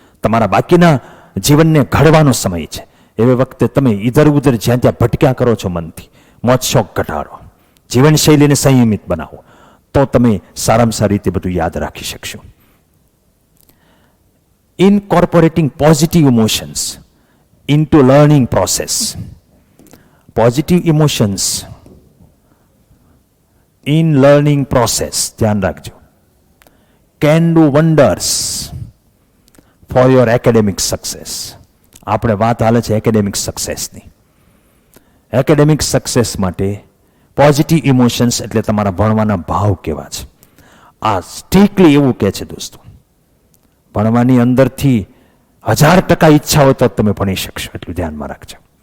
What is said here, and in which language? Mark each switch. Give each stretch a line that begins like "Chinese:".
Gujarati: તમારા બાકીના જીવનને ઘડવાનો સમય છે. એવી વખતે તમે ઇધર ઉધર જ્યાં ત્યાં ભટક્યા કરો છો મનથી, મોજ શોખ ઘટાડો, જીવનશૈલીને સંયમિત બનાવો, તો તમે સારામાં સારી રીતે બધું યાદ રાખી શકશો.
English: Incorporating positive emotions into learning process. Positive emotions in learning process,
Gujarati: ધ્યાન રાખજો,
English: can do wonders for your academic success.
Gujarati: આપણે વાત હાલે છે એકેડેમિક સક્સેસની. એકેડેમિક સક્સેસ માટે પોઝિટિવ ઇમોશન્સ એટલે તમારા ભણવાના ભાવ કેવા છે. આ સ્ટ્રિક્ટલી એવું કહે છે દોસ્તો, ભણવાની અંદરથી 1000% ઈચ્છા હોય તો તમે ભણી શકશો, એટલું ધ્યાનમાં રાખજો.